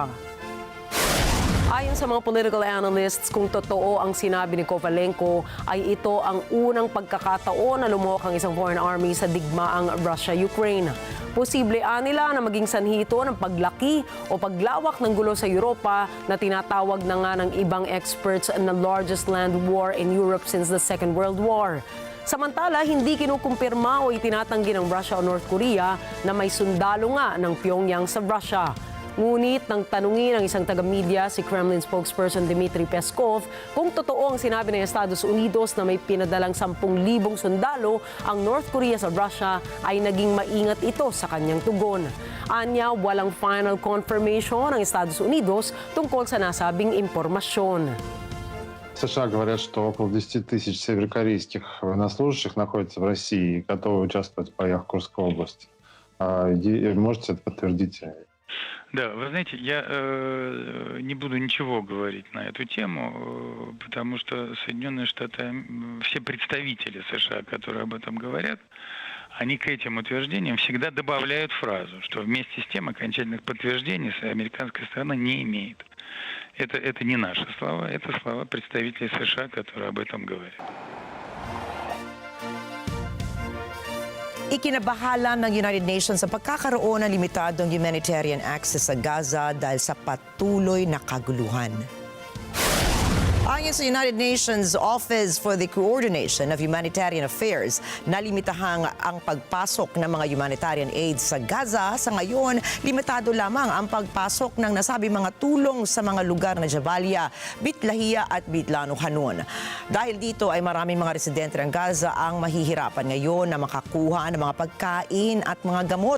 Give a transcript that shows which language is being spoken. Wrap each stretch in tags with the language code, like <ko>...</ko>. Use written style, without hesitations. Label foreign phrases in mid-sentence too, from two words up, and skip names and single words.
<tl>Ayon sa mga</tl> <en>political analysts,</en> <tl>kung totoo ang sinabi ni Kovalenko, ay ito ang unang pagkakataon na lumuhok ang isang</tl> <en>foreign army</en> <tl>sa digmaang Russia-Ukraine. Posible nila na maging sanhi ito ng paglaki o paglawak ng gulo sa Europa na tinatawag na nga ng ibang experts na</tl> <en>largest land war in Europe since the Second World War.</en> <tl>Samantala, hindi kinukumpirma o itinatanggi ng Russia o North Korea na may sundalo nga ng Pyongyang sa Russia. Ngunit nang tanungin ng isang taga-media si</tl> <en>Kremlin spokesperson</en> <tl>Dmitry Peskov kung totoo ang sinabi ng Estados Unidos na may pinadalang 10,000 sundalo ang North Korea sa Russia, ay naging maingat ito sa kanyang tugon. Anya, walang</tl> <en>final confirmation</en> <tl>ng Estados Unidos tungkol sa nasabing impormasyon.</tl> <ru>США говорят, что около 10 тысяч северокорейских военнослужащих находятся в России и готовы участвовать в боях в Курской области. Можете это подтвердить? Да, вы знаете, я не буду ничего говорить на эту тему, потому что Соединенные Штаты, все представители США, которые об этом говорят, они к этим утверждениям всегда добавляют фразу, что вместе с тем окончательных подтверждений американская сторона не имеет. Это не наши слова, это слова представителей США, которые об этом говорят.</ru> <tl>Ikinabahala ng United Nations ang pagkakaroon ng limitadong</tl> <en>humanitarian access</en> <tl>sa Gaza dahil sa patuloy na kaguluhan. Ayon sa United Nations Office for the Coordination of Humanitarian Affairs, nalimitahang ang pagpasok ng mga</tl> <en>humanitarian aid</en> <tl>sa Gaza. Sa ngayon, limitado lamang ang pagpasok ng nasabi mga tulong sa mga lugar na Jabalia, Bitlahiya at Bitlano Hanun. Dahil dito ay maraming mga residente ng Gaza ang mahihirapan ngayon na makakuha ng mga pagkain at mga gamot.</tl>